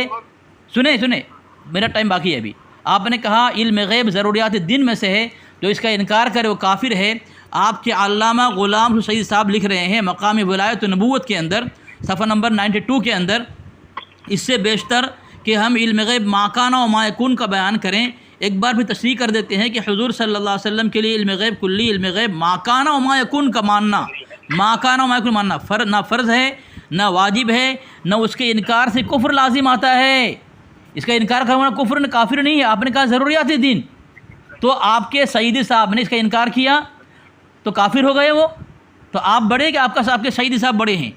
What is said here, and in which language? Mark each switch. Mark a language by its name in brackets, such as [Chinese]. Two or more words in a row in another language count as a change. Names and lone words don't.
[Hindi] सुने मेरा टाइम बाकी है अभी। आपने कहा इल्म गैब ज़रूरियात दिन में से है, जो इसका इनकार करे वो काफिर है। आपके अल्लामा ग़ुलाम सईद साहब लिख रहे हैं मकाम विलायत नबूवत के अंदर सफ़ा नंबर 92 के अंदर, इससे बेशतर कि हम इल्म गैब [Arabic] ما كان وما يكون [Hindi] का बयान करें। एक बार भी तशरीह कर देते हैं कि हुज़ूर [Arabic] صلى الله عليه وسلم [Hindi] के लिए इल्म गैब कुल्ली, इल्म गैब [Arabic] ما كان وما يكون [Hindi] का मानना, [Arabic] ما كان وما يكون [Hindi] मानना ना फ़र्ज़ है ना वाजिब है, न उसके इनकार से कुफ्र लाजिम आता है। इसका इनकार करना कुफ्र न काफिर नहीं है। आपने कहा ज़रूरियात दीन, तो आपके सईदी साहब ने इसका इनकार किया तो काफिर हो गए वो। तो आप बड़े कि आपके सईदी साहब बड़े हैं?